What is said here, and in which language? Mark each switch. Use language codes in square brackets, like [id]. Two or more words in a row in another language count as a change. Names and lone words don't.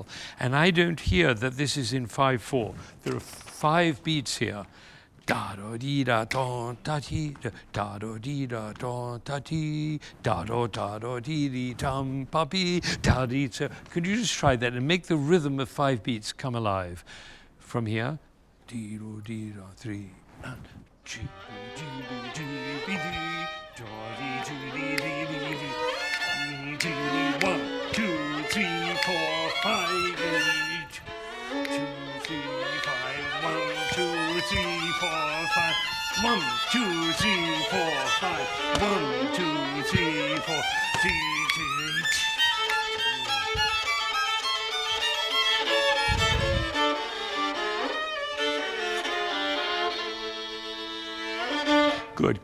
[en] And I don't hear that this is in 5/4. There are 5 beats here. Da do dee da don da ti da do dee da don da ti da do dee dee tum puppy da dee. So could you just try that and make the rhythm of 5 beats come alive from here? Dee do dee da 3 and G G G B D da dee dee dee dee dee 1 2 3 4 5 8 2 3 5 1 2 3 4 5 1 2 3 4 5 1 2 3 4 Good.